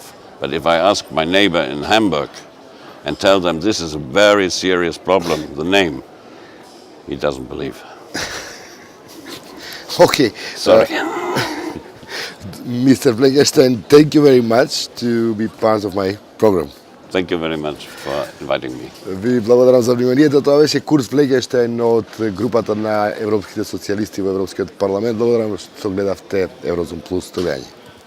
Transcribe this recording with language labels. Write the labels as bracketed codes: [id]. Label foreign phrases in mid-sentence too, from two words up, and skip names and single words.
[en] But if I ask my neighbor in Hamburg and tell them this is a very serious problem, the name, he doesn't believe. Okay. Sorry. Mr. Fleckenštaјn, thank you very much to be part of my program. Thank you very much for inviting me. [mk] Ви благодарам за вниманието. Тоа беше Курт Флекенштајн од групата на европските социјалисти во Европскиот парламент. Благодарам што гледавте Еврозум плус.